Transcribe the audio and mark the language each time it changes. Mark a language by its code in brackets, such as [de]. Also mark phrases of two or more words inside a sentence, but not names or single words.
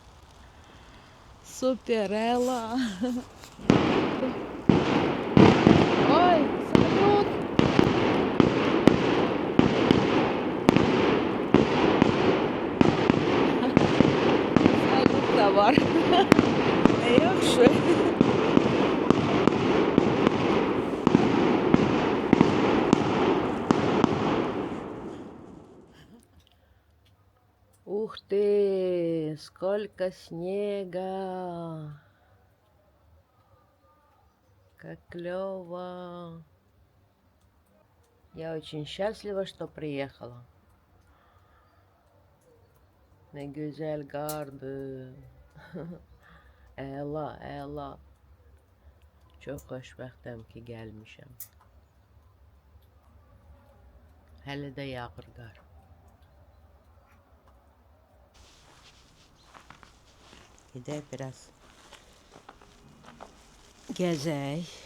[az] Super əla. Oy, salut. Salut da var. Ne yaxşı. [ru] Ух ты, сколько снега. Как клево. Я очень счастлива, что приехала. [az] Ne güzel qardı. Əla, əla. Çox xoşbəxtəm ki, gəlmişəm. Hələ də yağır qar. Gedək biraz gəzək.